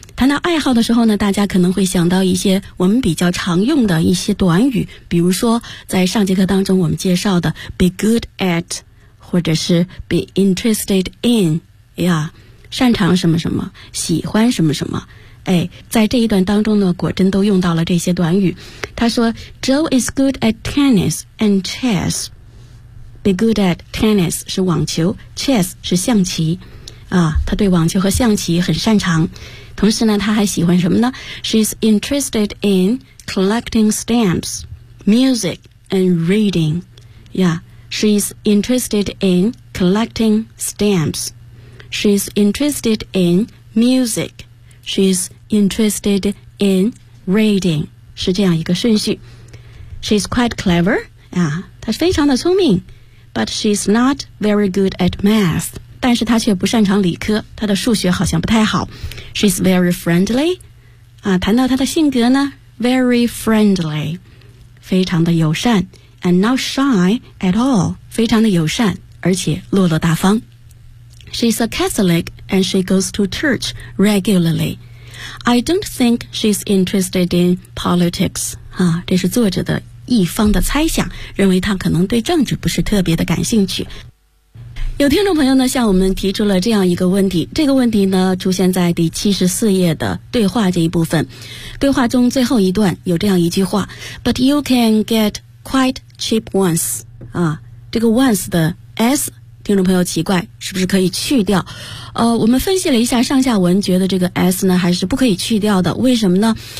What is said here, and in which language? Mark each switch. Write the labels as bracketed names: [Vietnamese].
[Chinese] 谈到爱好的时候呢，大家可能会想到一些我们比较常用的一些短语，比如说在上节课当中我们介绍的 be good at, 或者是 be interested in, 呀，擅长什么什么，喜欢什么什么。哎，在这一段当中呢，果真都用到了这些短语。他说 [English] Joe is good at tennis and chess. [Chinese] Be good at tennis 是网球， chess 是象棋。啊，他对网球和象棋很擅长。同时呢，他还喜欢什么呢？ [English] She's interested in collecting stamps, music, and reading. Yeah, she's interested in collecting stamps. She's interested in music. She's interested in reading. [Chinese] 是这样一个顺序。 [English] She's quite clever. Yeah, [Chinese] 她非常的聪明。 [English] But she's not very good at math. [Chinese] 但是他却不擅长理科，他的数学好像不太好。 [English] She's very friendly. [Chinese] 啊，谈到他的性格呢 ，very friendly， 非常的友善 ， [English] and not shy at all， [Chinese] 非常的友善，而且落落大方。 [English] She's a Catholic and she goes to church regularly. I don't think she's interested in politics. [Chinese] 啊，这是作者的一方的猜想，认为他可能对政治不是特别的感兴趣。有听众朋友呢向我们提出了这样一个问题，这个问题呢出现在第74页的对话这一部分。对话中最后一段有这样一句话 [English] But you can get quite cheap ones、 [Chinese] 啊、这个 once 的 s 听众朋友奇怪是不是可以去掉，我们分析了一下上下文，觉得这个 s 呢还是不可以去掉的。为什么呢？